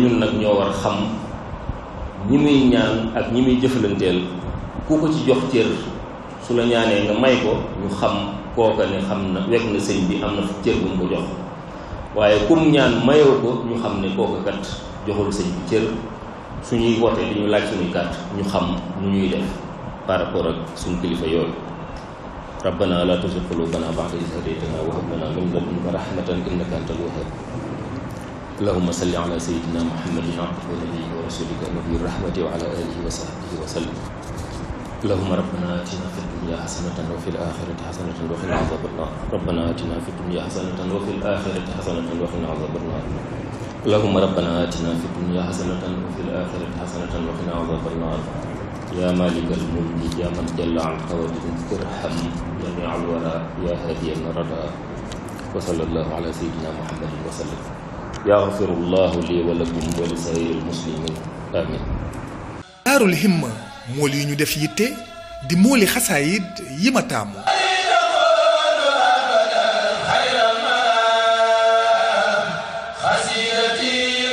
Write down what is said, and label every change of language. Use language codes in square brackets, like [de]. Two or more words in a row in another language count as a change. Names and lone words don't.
[wo] ñun nag ñoo war a xam ñi muy ñaan ak ñi muy jëflanteel ku ko ci jox cër su la ñaanee nga may ko ñu xam kooka ne xam na wekk na sëñ bi am na cër bu mu ko jox waaye kum ñaan mayoo ko ñu xam ne kooka kat joxul sëñ bi cër suñuy wote di ñu laaj suñuy carte ñu xam nu ñuy def [fr] par rapport [wo] ak suñu kilifa yooyu. [ar] ربنا لا تزغ قلوبنا بعد إذ هديتنا وهب لنا من لدنك رحمة إنك أنت الوهاب. اللهم صل على سيدنا محمد عبدك ونبيك ورسولك نبي الرحمة وعلى آله وصحبه وسلم. اللهم ربنا آتنا في الدنيا حسنة وفي الآخرة حسنة وقنا عذاب النار. ربنا آتنا في الدنيا حسنة وفي الآخرة حسنة وقنا عذاب النار. اللهم ربنا آتنا في الدنيا حسنة وفي الآخرة حسنة وقنا عذاب النار. يا مالك الملك يا من جل عن قوادر ارحم جميع الورى يا هادي الردى وصلى الله على سيدنا محمد وسلم. يغفر الله لي ولكم ولسائر المسلمين آمين. [wo] Daarul Himma mool yi ñu def yitte di mooli xasaayid yi ma taamu. xasiidati